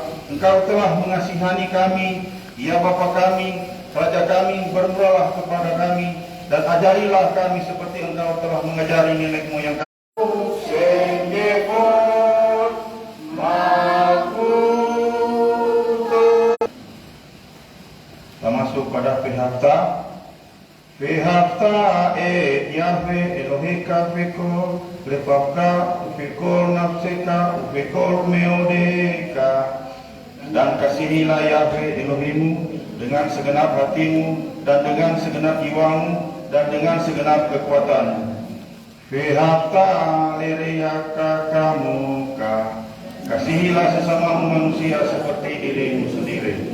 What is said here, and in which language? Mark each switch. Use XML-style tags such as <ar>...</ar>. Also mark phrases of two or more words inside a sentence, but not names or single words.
<id>Engkau telah mengasihani kami, ya Bapa kami, Raja kami, bermurahlah kepada kami, dan ajarilah kami seperti engkau telah mengajari nenek moyang kami. Kita masuk pada</id> <he>ואהבת יהוה אלהיך בכל לבבך ובכל נפשך ובכל מאדך.</he> <id>Dan kasihilah Yahweh Elohimmu dengan segenap hatimu dan dengan segenap jiwamu dan dengan segenap kekuatanmu.</id> <he>ואהבת לרעך כמוך.</he> <id>Kasihilah sesama manusia seperti dirimu sendiri.</id>